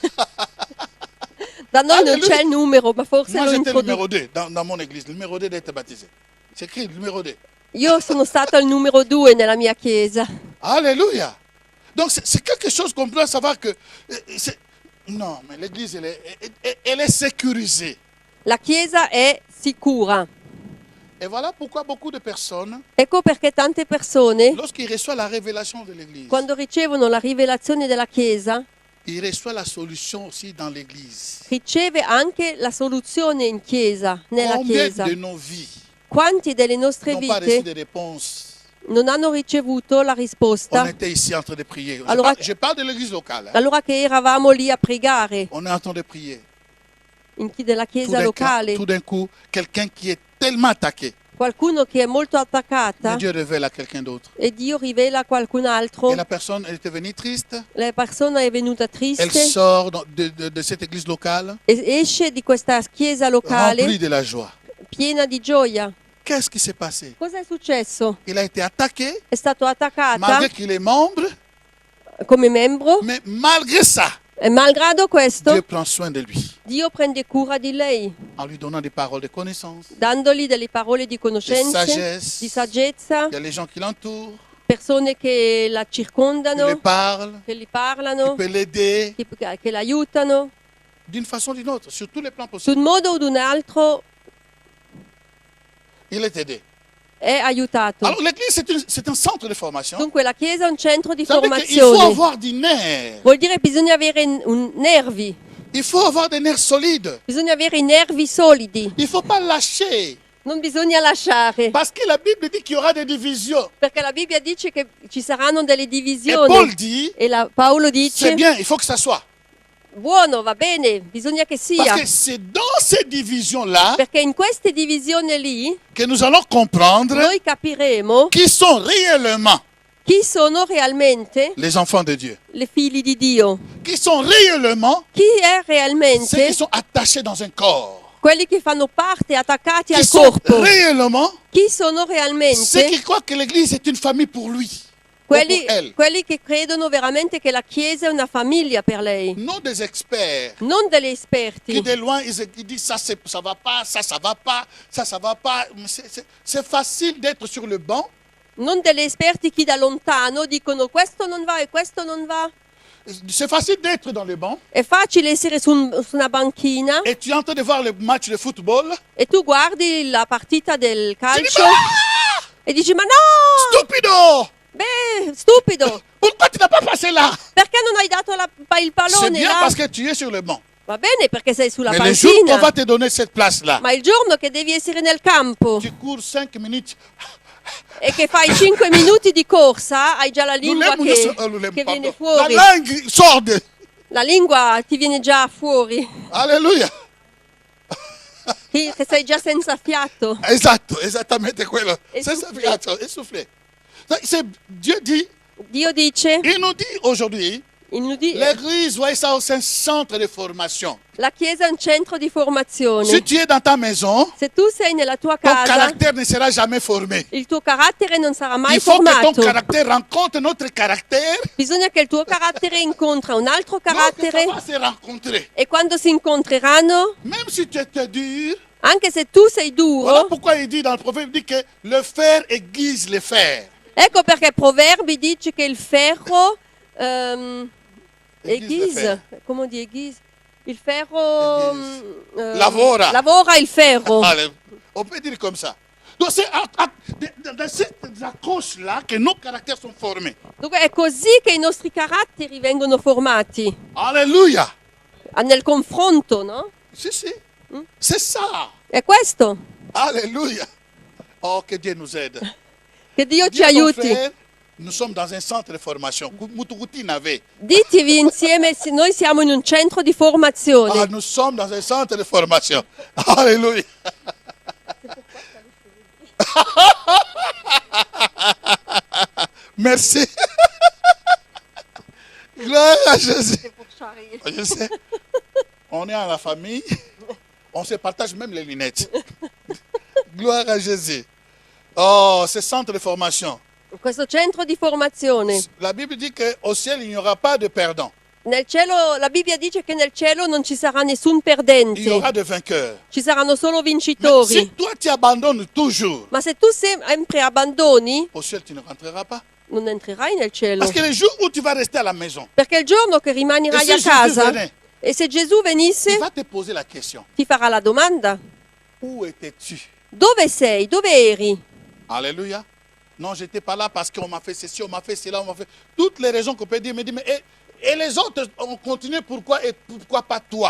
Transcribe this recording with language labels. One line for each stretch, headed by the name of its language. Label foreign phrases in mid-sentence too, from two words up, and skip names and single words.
Italian: Da noi non Alleluia. c'è il numero, ma forse
French: Moi,
Italian: lo
French: j'étais le numéro
Italian: introduce.
French: 2 dans mon église. Le numéro 2 d'être baptisé. C'est écrit le numéro 2.
Italian: Io sono stata il numero 2 nella mia chiesa.
French: Alléluia. Donc, c'est quelque chose qu'on doit savoir que... Non, mais l'église, elle est sécurisée.
Italian: La chiesa è sicura.
French: Et voilà pourquoi beaucoup de personnes,
Italian: Ecco perché tante persone,
French: lorsqu'ils reçoivent la révélation de l'église,
Italian: quando ricevono la rivelazione della chiesa,
French: ils reçoivent la solution aussi dans l'église.
Italian: riceve anche la soluzione in chiesa, nella
French: Combien
Italian: chiesa.
French: de nos vies
Italian: Quanti delle nostre
French: n'ont pas reçu
Italian: vite
French: de réponse?
Italian: non hanno ricevuto la
French: On
Italian: risposta?
French: était ici en train de prier. Alors, Je parle de l'église locale. hein.
Italian: Allora che eravamo lì a pregare
French: On est en train de prier.
Italian: della chiesa locale,
French: Tout d'un coup, quelqu'un qui est tellement attaqué,
Italian: qualcuno che è molto
French: mais
Italian: attaccata
French: Dieu révèle à quelqu'un d'autre.
Italian: e Dio rivela a qualcun altro,
French: Et la personne, elle était venue triste.
Italian: la persona è venuta
French: Elle
Italian: triste
French: sort de cette église locale,
Italian: e esce di questa chiesa locale
French: remplie de la joie.
Italian: piena di gioia.
French: Qu'est-ce qui s'est passé?
Italian: Cosa è successo?
French: Il a été attaqué,
Italian: È stato attaccata
French: malgré qu'il est membre,
Italian: come membro
French: mais malgré ça,
Italian: e malgrado questo
French: Dieu prend soin de lui,
Italian: Dio prende cura di lei,
French: en lui donnant des paroles de connaissance.
Italian: dandogli delle parole di conoscenze,
French: sagesse.
Italian: di saggezza,
French: Il y a les gens qui l'entourent,
Italian: persone che la
French: qui
Italian: circondano,
French: lui parlent,
Italian: che gli
French: qui
Italian: parlano,
French: peuvent l'aider,
Italian: che l'aiutano.
French: d'une façon ou d'une autre, sur tous les plans
Italian: Su un
French: possibles.
Italian: modo o d'un altro
French: Il est aidé.
Italian: è aiutato.
French: Alors l'église, c'est un centre de formation.
Italian: Dunque la Chiesa è un centro di
French: Ça veut dire qu'il faut
Italian: formazione.
French: avoir des nerfs.
Italian: Vuol dire che bisogna avere nervi,
French: Il faut avoir des nerfs solides.
Italian: bisogna avere i nervi solidi,
French: Il ne faut pas lâcher.
Italian: non bisogna lasciare.
French: Parce que la Bible dit qu'il y aura des divisions.
Italian: Perché la Bibbia dice che ci saranno delle
French: Et Paul
Italian: divisioni.
French: dit,
Italian: E Paolo
French: c'est
Italian: dice,
French: bien, il faut que ça soit.
Italian: buono, va bene, bisogna che sia.
French: Parce que c'est dans ces divisions-là
Italian: Perché in queste divisioni lì
French: que nous allons comprendre
Italian: noi capiremo
French: qui sont réellement
Italian: chi sono realmente
French: les enfants de Dieu.
Italian: le figli di Dio,
French: Qui sont réellement
Italian: chi è
French: ceux
Italian: realmente
French: qui sont attachés dans un corps.
Italian: quelli che fanno parte, attaccati
French: Qui
Italian: al
French: sont
Italian: corpo.
French: réellement
Italian: Chi sono
French: ceux
Italian: realmente
French: qui croient que l'Église est une famille pour lui. Ou pour elle.
Italian: quelli che credono veramente che la Chiesa è una famiglia per lei,
French: Non des experts
Italian: non degli
French: qui
Italian: esperti
French: de loin ils disent ça, ça va pas, ça va pas, ça va pas. C'est facile d'être sur le banc.
Italian: non degli esperti che da lontano dicono questo non va e questo non va.
French: C'est facile d'être dans le banc
Italian: È facile essere su una banchina
French: et tu es en train de voir le match de football.
Italian: e tu guardi la partita del
French: Tu dis,
Italian: calcio
French: ah,
Italian: e dici ma no,
French: stupido!
Italian: beh, stupido,
French: Pourquoi tu n'as pas passé là?
Italian: perché non hai dato il
French: C'est
Italian: pallone
French: bien
Italian: là?
French: parce que tu es sur le banc.
Italian: Va bene perché sei sulla
French: Mais le jour qu'on
Italian: panchina,
French: va te donner cette place-là,
Italian: ma il giorno che devi essere nel campo
French: tu cours 5 minutes.
Italian: e che fai 5 minuti di corsa, hai già la lingua che viene
French: La
Italian: fuori.
French: langue sort de...
Italian: La lingua ti viene già fuori,
French: Alléluia.
Italian: che sei già senza fiato. Esatto, esattamente quello. E
French: C'est ça, souffler. essoufflé. Dieu dit,
Italian: Dio dice,
French: il nous dit aujourd'hui, Il nous dit, L'église, voyez ça, c'est un centre de formation.
Italian: la Chiesa è un centro di formazione.
French: Si tu es dans ta maison,
Italian: Se tu sei nella tua
French: ton
Italian: casa,
French: caractère ne sera jamais formé.
Italian: il tuo carattere non sarà mai
French: Il faut que ton
Italian: formato.
French: caractère rencontre notre caractère.
Italian: Bisogna che il tuo carattere incontra un altro
French: Donc, ça
Italian: carattere
French: va se rencontrer.
Italian: e quando si incontreranno,
French: Même si tu étais dur,
Italian: anche se tu sei
French: voilà
Italian: duro,
French: pourquoi il dit dans le prophète, il dit que le fer aiguise le fer.
Italian: ecco perché Proverbi dice che il ferro
French: Aiguise le
Italian: come di aiguise? Il ferro Lavora. il ferro.
French: Allez, on peut dire comme ça. Donc c'est dans cette accroche-là que nos caractères sont formés.
Italian: Dunque è così che i nostri caratteri vengono formati,
French: Alléluia.
Italian: nel confronto, no? Si, si.
French: C'est ça.
Italian: È questo.
French: Alléluia. Oh, que Dieu nous aide.
Italian: Che Dio ci
French: Dis à ton
Italian: aiuti.
French: frère, nous sommes dans un centre de formation. Mutukuti Nave.
Italian: Ditevi insieme, noi siamo in un centro di formazione.
French: Ah, nous sommes dans un centre de formation. Alléluia. Merci. Gloire à Jésus. Je sais. On est en la famille. On se partage même les lunettes. Gloire à Jésus. Oh, ce centre de formation.
Italian: Questo centro di formazione.
French: La Bible dit qu'au ciel, il n'y aura pas de perdants.
Italian: Nel cielo, la Bibbia dice che nel cielo non ci sarà nessun
French: Il y
Italian: perdente,
French: aura des vainqueurs.
Italian: ci saranno solo
French: Mais
Italian: vincitori.
French: si toi, tu abandonnes toujours,
Italian: Ma se tu sempre abbandoni,
French: au ciel, tu ne rentreras pas.
Italian: non entrerai nel cielo.
French: Parce que le jour où tu vas rester à la maison,
Italian: Perché il giorno che
French: et
Italian: rimanerai
French: si
Italian: a
French: Jésus
Italian: casa,
French: venait,
Italian: e se Gesù
French: il
Italian: venisse,
French: va te poser la question.
Italian: ti farà la domanda:
French: Où étais-tu?
Italian: dove sei? Dove eri?
French: Alléluia. Non, je n'étais pas là parce qu'on m'a fait ceci, on m'a fait cela, on m'a fait... Toutes les raisons qu'on peut dire, mais et les autres ont continué, pourquoi et pourquoi pas toi?